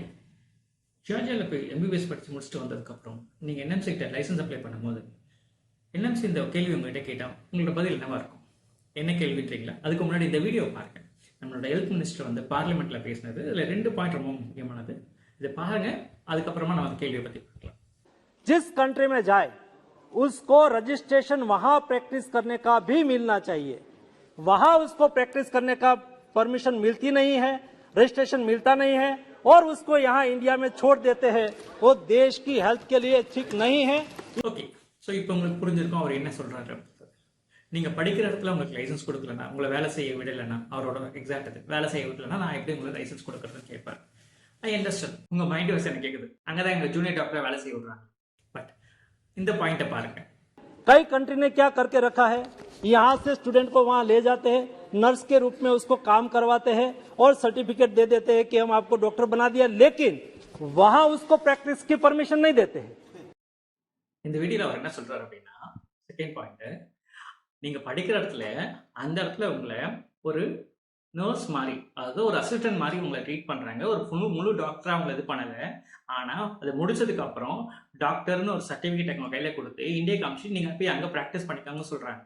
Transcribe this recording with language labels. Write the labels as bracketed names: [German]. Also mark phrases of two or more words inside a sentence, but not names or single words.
[Tamil] ஜார்ஜியாவில் போய் எம்பிபிஎஸ் படித்து முடிச்சுட்டு வந்ததுக்கப்புறம் நீங்கள் என்எம்சி கிட்ட [English] license apply [Tamil] பண்ணும்போது என்எம்சி இந்த கேள்வி உங்கள்கிட்ட கேட்டால் உங்களோட பதில் என்னவா இருக்கும்? என்ன கேள்வின்றீங்களா? அதுக்கு முன்னாடி இந்த வீடியோ பாருங்கள். நம்மளோட [English] health minister [Tamil] வந்து பார்லிமெண்ட்டில் பேசினது. இதில் 2 பாயிண்ட் ரொம்ப முக்கியமானது. இதை பாருங்கள், அதுக்கப்புறமா நம்ம அந்த கேள்வியை பற்றி பார்க்கலாம். [Hindi] जिस कंट्री में जाए उसको रजिस्ट्रेशन वहां प्रैक्टिस करने का भी मिलना चाहिए। वहां उसको प्रैक्टिस करने का परमिशन मिलती नहीं है, रजिस्ट्रेशन मिलता नहीं है और उसको यहाँ इंडिया में छोड़ देते हैं। वो देश की हेल्थ के लिए ठीक नहीं है। [Tamil] ஓகே, ஸோ இப்போ உங்களுக்கு புரிஞ்சிருக்கும் அவர் என்ன சொல்கிறாரு. நீங்கள் படிக்கிற இடத்துல உங்களுக்கு லைசன்ஸ் கொடுக்கலன்னா, உங்களை வேலை செய்ய விடலைன்னா, அவரோட எக்ஸாக்ட் அது வேலை செய்ய விடலைன்னா நான் எப்படி உங்களுக்கு லைசன்ஸ் கொடுக்குறதுன்னு கேட்பார். [English] I understand, [Tamil] உங்கள் [English] mind voice [Tamil] எனக்கு கேட்குது. அங்கே தான் எங்கள் ஜூனியர் டாக்டரை வேலை செய்ய விடுறாங்க. பட் இந்த பாயிண்ட்டை பாருங்க. [Hindi] कई कंट्री ने क्या करके रखा है, यहाँ से स्टूडेंट को वहाँ ले जाते हैं, नर्स के रूप में उसको काम करवाते हैं और सर्टिफिकेट दे देते हैं कि हम आपको डॉक्टर बना दिया, लेकिन वहाँ उसको प्रैक्टिस की परमिशन नहीं देते हैं। [Tamil] இந்த வீடியோல அவர் என்ன சொல்றாரு அப்படின்னா, [English] second point, [Tamil] நீங்க படிக்கிற இடத்துல அந்த இடத்துல உங்களை ஒரு நர்ஸ் மாதிரி, அதாவது ஒரு அசிஸ்டன்ட் மாதிரி உங்களை ட்ரீட் பண்றாங்க. ஒரு முழு டாக்டரா உங்களை இது பண்ணல. ஆனா அது முடிச்சதுக்கு அப்புறம் டாக்டர்னு ஒரு சர்டிபிகேட் உங்க கையில கொடுத்து இந்தியாவுக்கு அமிச்சு நீங்க போய் அங்க ப்ராக்டிஸ் பண்ணிக்காங்க சொல்றாங்க.